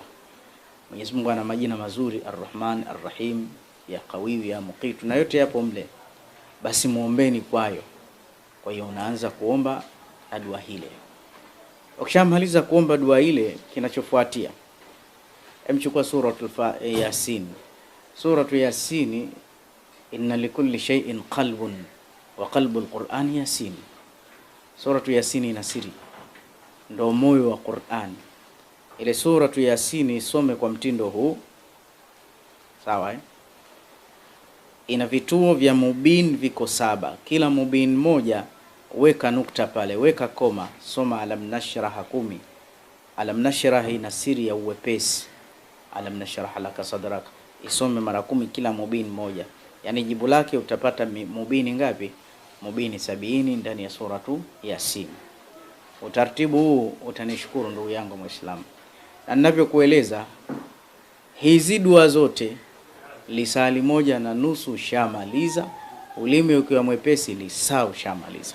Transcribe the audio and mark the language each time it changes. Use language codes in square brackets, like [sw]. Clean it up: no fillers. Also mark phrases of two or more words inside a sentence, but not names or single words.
[sw] Mwenyezi Mungu ana majina mazuri, Ar-Rahman, Ar-Rahim, [ar] يا قوي، يا مقيت, [sw] na yote yapo mle. Basi muombeni kwayo. Kwa hiyo unaanza kuomba na dua ile. Ukishamaliza kuomba dua ile, kinachofuatia, emchukua suratul Yasin. [ar] سورة يس، إن لكل شيء قلبا وقلب القرآن يس. [sw] Suratul Yasin ina siri, ndo moyo wa Qur'an. Ile suratul Yasin isome kwa mtindo huu. Sawa Ina vituo vya mubin viko 7. Kila mubin moja weka nukta pale, weka koma, soma alam nashrah 10. Alam nashrah ina siri ya uwepesi. [ar] ألم نشرح لك صدرك, [sw] isome mara 10 kila mubin moja. Yani jibu lake utapata mubini ngapi? Mubini 70 ndani ya suratu Yasin. Utaratibu huu utanishukuru ndugu yangu Muislamu. Na ninavyokueleza hizi dua zote, lisali 1.5 shamaliza, ulimi ukiwa mwepesi lisaa ushamaliza.